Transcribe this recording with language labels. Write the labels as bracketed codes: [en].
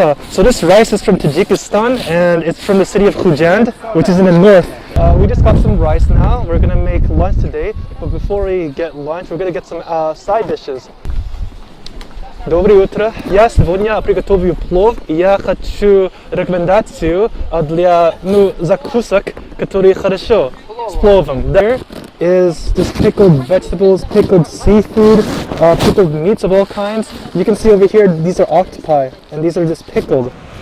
[en] So this rice is from Tajikistan, and it's from the city of Khujand, which is in the north. We just got some rice now. We're gonna make lunch today, but before we get lunch, we're gonna get some side dishes. [ru] Доброе утро. Я сегодня приготовлю плов, и я хочу рекомендацию для закусок, которые хорошо с пловом. [en] There is just pickled vegetables, pickled seafood, pickled meats of all kinds. You can see over here, these are octopi, and these are just pickled.